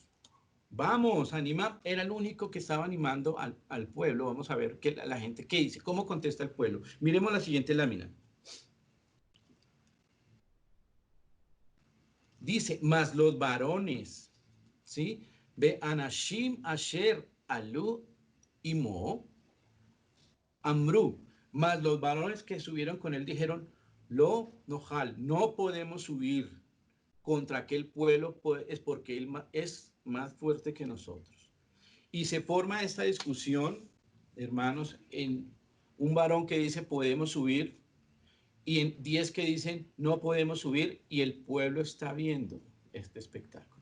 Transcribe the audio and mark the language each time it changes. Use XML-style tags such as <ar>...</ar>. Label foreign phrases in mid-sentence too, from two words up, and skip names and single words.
<es>Vamos, anima, era el único que estaba animando al pueblo. Vamos a ver la gente qué dice, cómo contesta el pueblo. Miremos la siguiente lámina. Dice, más los varones, ¿sí?</es> <he>והאנשים אשר עלו עמו אמרו.</he> <es>Mas los varones que subieron con él dijeron,</es> <he>לא נוכל,</he> <es>no podemos subir contra aquel pueblo, es porque él es más fuerte que nosotros. Y se forma esta discusión, hermanos, en un varón que dice podemos subir y en 10 que dicen no podemos subir, y el pueblo está viendo este espectáculo.</es>